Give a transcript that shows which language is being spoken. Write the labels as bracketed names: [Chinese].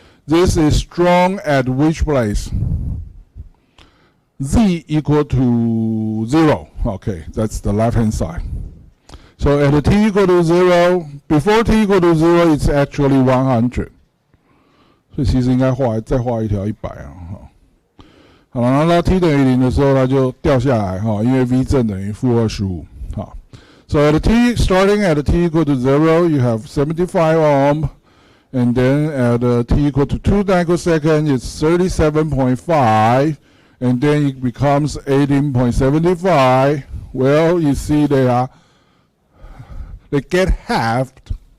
[English] This is drawn at which place? Z equal to 0. Okay, that's the left hand side. So at t equal to 0, before t equal to 0, it's actually 100. [Chinese] 所以其实应该再画一条100啊。好了，然后到 t 等于0的时候，它就掉下来哈，因为 v 正等于-25。 [English] 好 ，so at t starting at t equal to 0, you have 75 ohm, and then at t equal to 2 microseconds, it's 37.5, and then it becomes 18.75. Well, you see they get halved